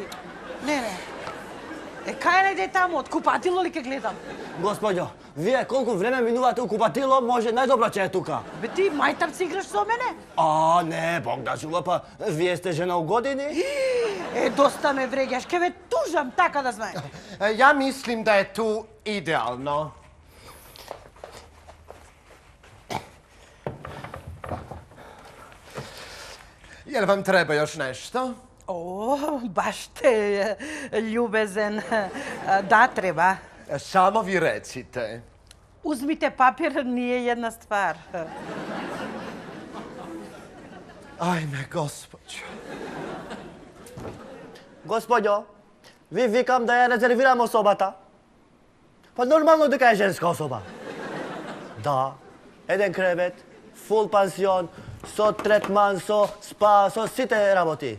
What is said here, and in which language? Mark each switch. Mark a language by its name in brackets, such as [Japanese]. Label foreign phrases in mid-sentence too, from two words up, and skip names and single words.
[Macedonian] Не. Кај најде таму? Од купатило ли ке гледам? Господјо, вие колку време минувате у купатило, може најдобро че е тука. Бе ти мајтапци играш со мене? Не, Бог да чува, па вие сте жена у години. Доста ме вреѓаш, ке ве тужам, така да знаеш. [Croatian] Ja mislim da je tu idealno. Jel vam treba još nešto? [Macedonian] Баш те љубезен. Да, треба. [Croatian] Samo vi recite. Узмите папир, nije една ствар. Ajme, gospođo. [Macedonian] Господјо, ви викам да ја резервирам особата. Па нормално дека е женска особа. Да, еден кревет, фул пансион, со третман, со спа, со сите работи.